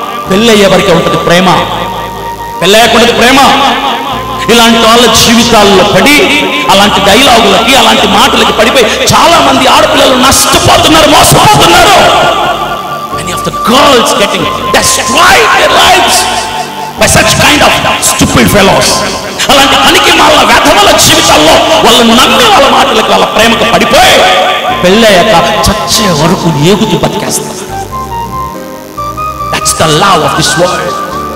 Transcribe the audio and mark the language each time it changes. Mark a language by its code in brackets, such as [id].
[te] పెళ్ళయ్యే వరకే ఉంటుంది ప్రేమ, పెళ్ళయ్యకుండా ప్రేమ. ఇలాంటి వాళ్ళ జీవితాల్లో పడి అలాంటి డైలాగులకి, అలాంటి మాటలకి పడిపోయి చాలా మంది ఆడపిల్లలు నష్టపోతున్నారు, మోసపోతున్నారు. [en] Many of the girls getting destroyed their lives by such kind of stupid fellows. [te] అలాంటి పనికి వాళ్ళ వెధవల జీవితాల్లో వాళ్ళు నమ్మి వాళ్ళ మాటలకి, వాళ్ళ ప్రేమకు పడిపోయి పెళ్ళయ్యాక చచ్చే వరకు ఏగుతూ బతికేస్తారు. [en] That's the love of this world.